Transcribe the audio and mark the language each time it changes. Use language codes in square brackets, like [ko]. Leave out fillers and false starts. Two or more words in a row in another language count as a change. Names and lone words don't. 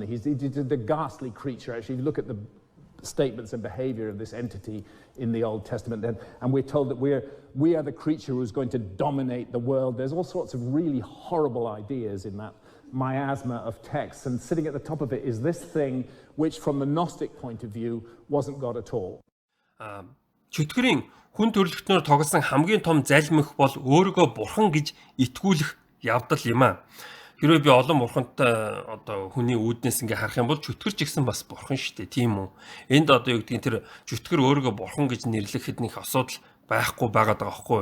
[en] He's the ghastly creature. Actually, if you look at the statements and behavior of this entity in the Old Testament, and we're told that we are the creature who's going to dominate the world. There's all sorts of really horrible ideas in that miasma of texts, and sitting at the top of it is this thing which from the Gnostic point of view wasn't God at all. [mn] Чөтгөрийн хүн төрөлхтнөр тоглосон хамгийн том залмих бол өөрийгөө бурхан гэж итгүүлэх явдал юм аа. Хэрвээ би олон бурхантай одоо хүний үүднээс ингээ харах юм бол чөтгөр ч гэсэн бас бурхан шүү дээ, тийм үү? Энд одоо юу гэдгийг тэр чөтгөр өөрийгөө бурхан гэж нэрлэхэд нэг асуудал байхгүй байгаад байгаа байхгүй.